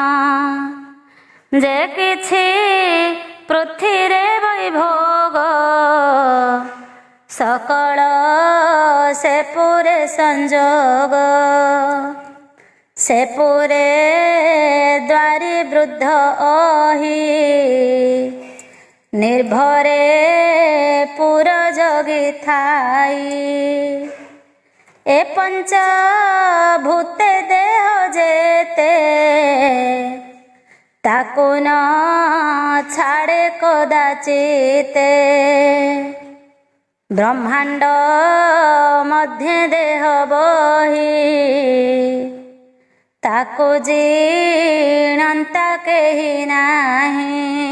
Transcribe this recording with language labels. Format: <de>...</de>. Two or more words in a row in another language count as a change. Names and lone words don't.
<or>ଯେ କିଛି ପୃଥିବୀରେ ବୈଭୋଗ, ସକଳ ସେ ପୁରେ ସଂଯୋଗ। ସେ ପୁରେ ଦ୍ୱାରୀ ବୃଦ୍ଧ ଅହି, ନିର୍ଭରେ ପୁର ଜଗି ଥାଇ। ଏ ପଞ୍ଚଭୂତେ ଦେହ ଯେତେ ତାକୁ ନ ଛାଡ଼େ କଦାଚିତେ। ବ୍ରହ୍ମାଣ୍ଡ ମଧ୍ୟେ ଦେହ ବହି ତାକୁ ଜିଣନ୍ତା କେହି ନାହିଁ।</or>